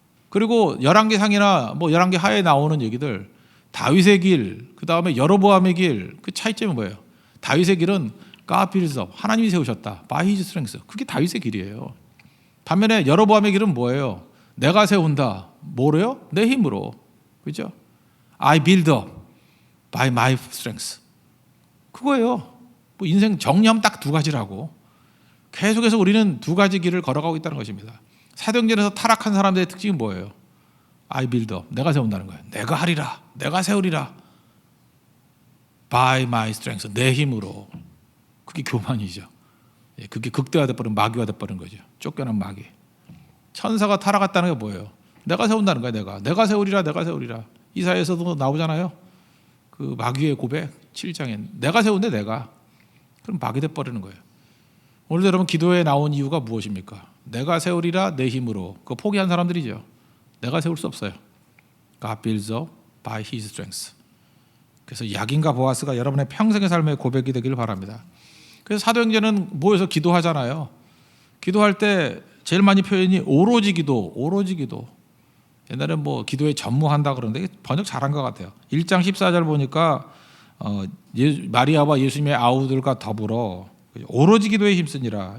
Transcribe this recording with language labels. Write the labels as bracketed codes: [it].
[ko] 그리고 열왕기상이나 뭐 열왕기 하에 나오는 얘기들 다윗의 길, 그 다음에 여로보암의 길, 그 차이점이 뭐예요? 다윗의 길은 [en] God builds up. [ko] 하나님이 세우셨다. [en] By his strength. [ko] 그게 다윗의 길이에요. 반면에 여로보암의 길은 뭐예요? 내가 세운다. 뭐로요? 내 힘으로. 그죠? [en] I build up by my strength. [ko] 그거예요. 뭐 인생 정리하면 딱 두 가지라고. 계속해서 우리는 두 가지 길을 걸어가고 있다는 것입니다. 사도행전에서 타락한 사람들의 특징이 뭐예요? [en] I build up. [ko] 내가 세운다는 거예요. 내가 하리라. 내가 세우리라. [en] By my strength. [ko] 내 힘으로. 그게 교만이죠. 그게 극대화돼버린 마귀화 돼버린 거죠. 쫓겨난 마귀. 천사가 타락했다는 게 뭐예요? 내가 세운다는 거야. 내가 세우리라. 내가 세우리라. 이사야에서도 나오잖아요. 그 마귀의 고백 7장에 내가 세운데 내가. 그럼 마귀 돼버리는 거예요. 오늘 여러분 기도에 나온 이유가 무엇입니까? 내가 세우리라 내 힘으로. 그거 포기한 사람들이죠. 내가 세울 수 없어요. [en] God builds up by his strength. [ko] 그래서 야긴과 보아스가 여러분의 평생의 삶의 고백이 되기를 바랍니다. 그래서 사도행전은 모여서 기도하잖아요. 기도할 때 제일 많이 표현이 오로지 기도, 오로지 기도. 옛날에 뭐 기도에 전무한다 그러는데 번역 잘한 것 같아요. 1장 14절 보니까 마리아와 예수님의 아우들과 더불어 오로지 기도에 힘쓰니라.